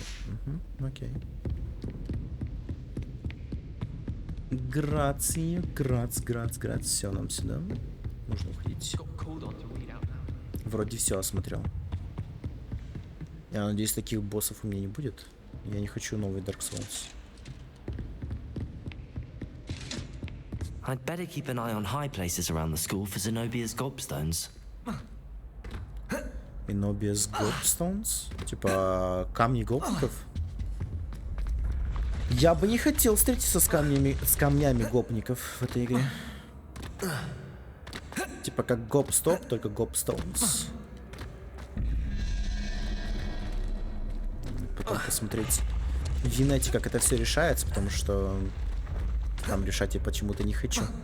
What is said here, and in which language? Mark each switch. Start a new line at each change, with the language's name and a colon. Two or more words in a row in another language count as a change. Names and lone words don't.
Russian: Окей. Грация, грац. Все, нам сюда. Нужно уходить. Вроде все осмотрел. Я надеюсь, таких боссов у меня не будет. Я не хочу новый Dark Souls.
English: I'd better keep an eye on high places around the school for Zenobia's gobstones. Zenobia's gobstones?
Russian: Типа камни гопников? Я бы не хотел встретиться с камнями гопников в этой игре. Типа как гоп-стоп, только гоп-стоунс. Потом посмотреть в инете, как это все решается, потому что там решать я почему-то не хочу.